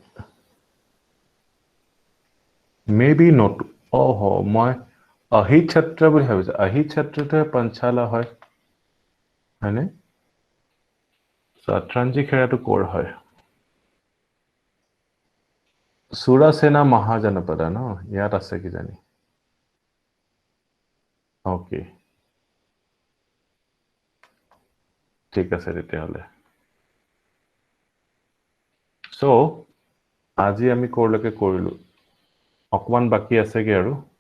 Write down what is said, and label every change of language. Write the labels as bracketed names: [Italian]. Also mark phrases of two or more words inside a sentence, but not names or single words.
[English] maybe not oh [Assamese] মই ahit chhatra বুলি ভাবিছো ahit chhatraটো পাঞ্চালা হয় হয়নে so Atranji kheraটো কৰ হয় Surasena Mahajanapada no ইয়াত আছে কি জানি okay ঠিক আছে তেতিয়াহলে so আজি আমি কৰলৈকে কৰিলো অকমান বাকি আছে কি আৰু